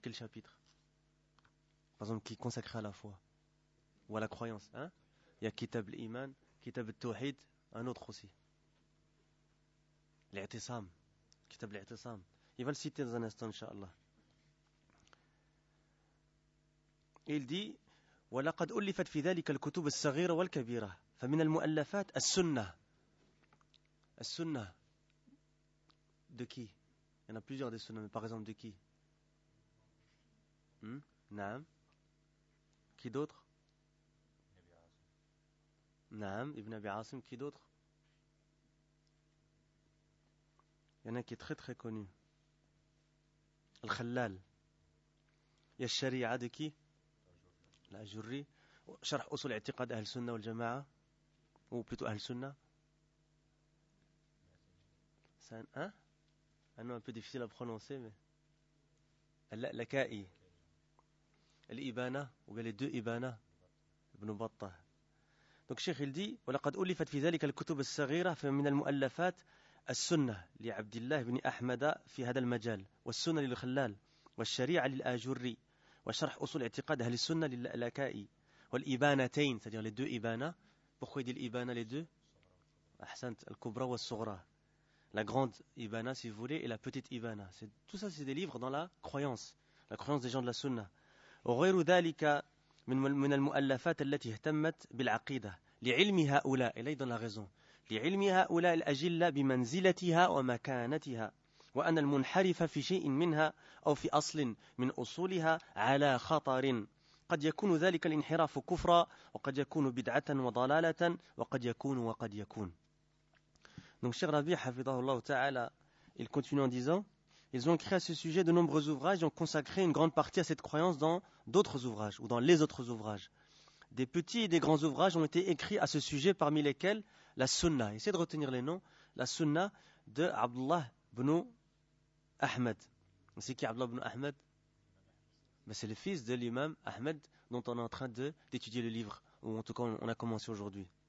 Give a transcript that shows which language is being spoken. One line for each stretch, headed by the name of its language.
French: Quel chapitre par exemple qui est consacré à la foi ou à la croyance, hein? Il y a Kitab al-Iman, Kitab al-Tawhid, un autre aussi, l'I'tisam, Kitab al-I'tisam. Il va le citer dans un instant inshallah. Il dit:
Arabic: ولقد ألفت في ذلك الكتب الصغيرة والكبيرة فمن المؤلفات السنة.
French: السنة de qui? Il y en a plusieurs des sunnas, mais par exemple de qui? Naam. Qui d'autre? Naam, Ibn Abi Asim. Qui d'autre? Il y en a qui est très très connu. Al-Khalal. Il y a Sharia de qui? La Jurri, Sharh Usul I'tiqad Ahl Sunnah wal Jama'a, ou plutôt Ahl Sunnah. C'est un, hein? Un nom un peu difficile à prononcer, mais. Al-Laka'i, Al-Ibana, ou bien les deux Ibana, Ibn Batta. Donc, Cheikh, il dit:
Arabic: وَلَقَدْ أُلِفَتْ فِي ذَلِكَ الْكُتُبَ السَّغِيرَةَ فَمِنَ الْمُؤَلَّفَاتَ السُنَّةَ لِعَبْدِ بْنِ أَحْمَدَ فِي هَذَا الْمَجَالِ وَالسُنَّةَ لِلْخَلَّالِ وَالشَّرِيعَةَ لِلْآجُرِّي وشرح أصول اعتقاد أهل السنة للألكائي والإبانتين،
French: c'est-à-dire les deux
Arabic: إبانة.
French: Pourquoi il dit
Arabic: الإبانة
French: les deux؟
Arabic: أحسنت، الكبرى والصغرى.
French: la grande Ibana, si vous voulez, et la petite Ibana. Tout ça, c'est des livres dans la croyance des gens de la Sunna.
Arabic: وغير ذلك من المؤلفات التي اهتمت بالعقيدة لعلم هؤلاء إلى أيضا لا غزون لعلم هؤلاء الأجلة بمنزلتها ومكانتها وأن المنحرف في شيء منها أو في أصل من أصولها على خطر قد يكون ذلك الانحراف كفرا وقد يكون بدعة وضلالة وقد يكون
French: donc Cheikh Rabi
Arabic: حفظه الله تعالى
French: il continue en disant Ils ont écrit à ce sujet de nombreux ouvrages et ont consacré une grande partie à cette croyance dans d'autres ouvrages ou dans les autres ouvrages. Des petits et des grands ouvrages ont été écrits à ce sujet, parmi lesquels la Sunna. Essayez de retenir les noms. La Sunna de Abdullah ibn Ahmed. C'est qui Abdullah ibn Ahmed ? Ben c'est le fils de l'imam Ahmed dont on est en train d'étudier le livre, ou en tout cas on a commencé aujourd'hui.